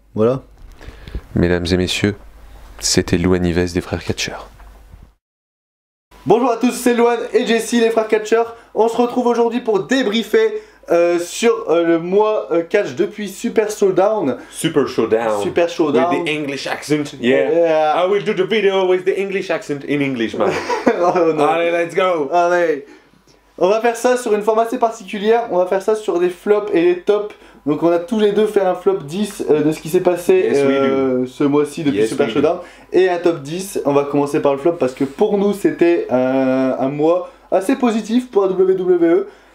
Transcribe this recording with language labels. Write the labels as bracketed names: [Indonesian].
[French] Voilà. Mesdames et messieurs, c'était Louane Nives des frères catcheurs. Bonjour à tous, c'est Louane et Jessie, les frères catcheurs. On se retrouve aujourd'hui pour débriefer sur le mois catch depuis Super Showdown. Super Showdown. Super Showdown. [English] With the English accent, yeah. I will do the video with the English accent in English, man. [French] Oh, non. Allez, [English] let's go. [French] Allez. On va faire ça sur une forme assez particulière. On va faire ça sur des flops et des tops. Donc on a tous les deux fait un flop 10 de ce qui s'est passé ce mois-ci depuis Super Showdown. Et un top 10. On va commencer par le flop parce que pour nous c'était un mois assez positif pour la WWE.